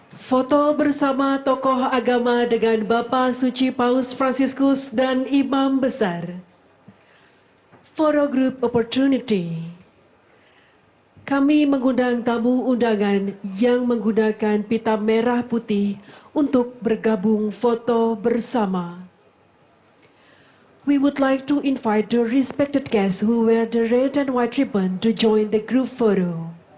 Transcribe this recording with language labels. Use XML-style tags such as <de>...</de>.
<id>Foto bersama tokoh agama dengan Bapak Suci Paus Fransiskus dan Imam Besar.</id> <en>Photo group opportunity.</en> <id>Kami mengundang tamu undangan yang menggunakan pita merah putih untuk bergabung foto bersama.</id> <en>We would like to invite the respected guests who wear the red and white ribbon to join the group photo.</en>